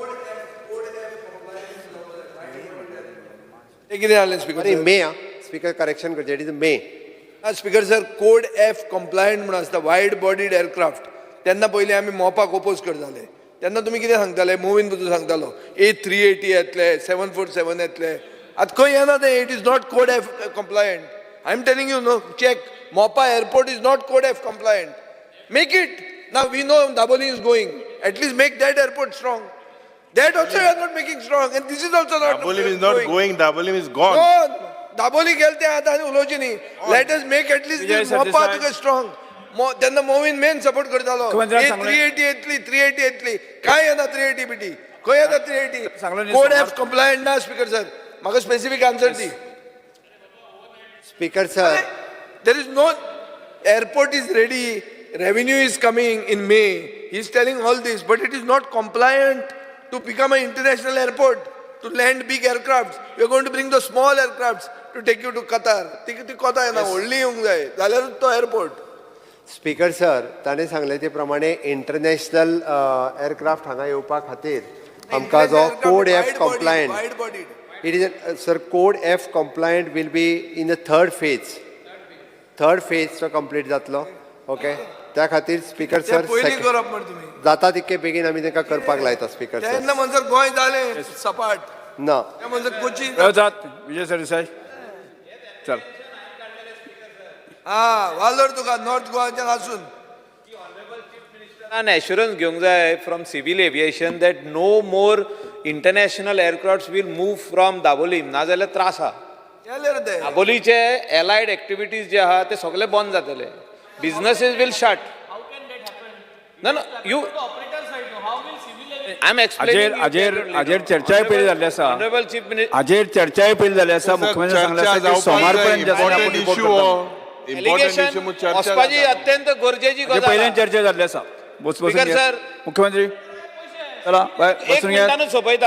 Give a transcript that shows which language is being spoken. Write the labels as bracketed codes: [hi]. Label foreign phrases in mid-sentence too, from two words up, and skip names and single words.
[kok] कितें जालें स्पीकर? मे [en] speaker correction [kok] करचें. [en] It is me. Speaker sir, code F compliant [kok] म्हणून आसता [en] wide bodied aircraft. [kok] तेन्ना पयलीं आमी मोपाक ओपोज करताले. तेन्ना तुमी कितें सांगताले? मोवीन बद्दल सांगतालो A380 येतले, 747 येतले. आतां खंय येना ते. [en] It is not code F compliant. I am telling you, no check. Mopa airport is not code F compliant. Make it. Now we know Daboli is going. At least make that airport strong. That also you are not making strong. And this is also not Dabolim is not going. Dabolim is gone. [kok] Gone. Daboli गेलते आता आनी उलोवची न्ही. [en] Let us make at least this Mopa to get strong. [kok] तेन्ना मोवीन [en] main support [kok] करतालो. 380 येतली. काय येना 380 बिटी. खंय येता 380? [en] code F compliant [kok] ना [en] Speaker sir. [kok] म्हाका [en] specific answer [kok] दी. [en] Speaker sir, there is no airport is ready. Revenue is coming in May. He is telling all this, but it is not compliant to become an international airport. to land big aircrafts. We are going to bring the small aircrafts to take you to Qatar. [kok] ती कोता येना व्हडली येवंक जाय जाल्यारूच तो एअरपोर्ट. [en] Speaker sir [kok] ताणें सांगले ते प्रमाणे [en] international aircraft [kok] हांगा येवपा खातीर आमकां जो [en] code F compliant it is sir code F compliant will be in the third phase to complete [kok] जातलो. ओके त्या खातीर [en] Speaker sir [kok] जाता तितके बेगीन आमी तांकां करपाक लायता [en] Speaker sir. [kok] तेन्ना म्हणसर गोंय जालें सपाट ना त्या म्हणसर कोचीन विजय सरदेसाई चल वालोर तुका नॉर्थ गोवाच्यान आसून [en] an assurance [kok] घेवंक जाय [en] from civil aviation that no more international aircrafts will move from दाबोलीम [kok] नाजाल्यार त्रास आहा. दाबोलीचे [en] allied activities [kok] जे आहा ते सगळे बंद जातले. [en] Businesses will shut. No, you. I'm explaining. [kok] हाजेर चर्चाय पयली जाल्ली आसा. [en] Honorable Chief Minister. [kok] हाजेर चर्चाय पयली जाल्ली आसा. मुख्यमंत्री सांगले आसा की सोमारपर्यंत आपण रिपोर्ट करता. Allegation वचपाची अत्यंत गरजेची गजाल. पयल्यान चर्चा जाल्ली आसा. बसून घ्या. मुख्यमंत्री चला एक मिनिटानूच सोपयता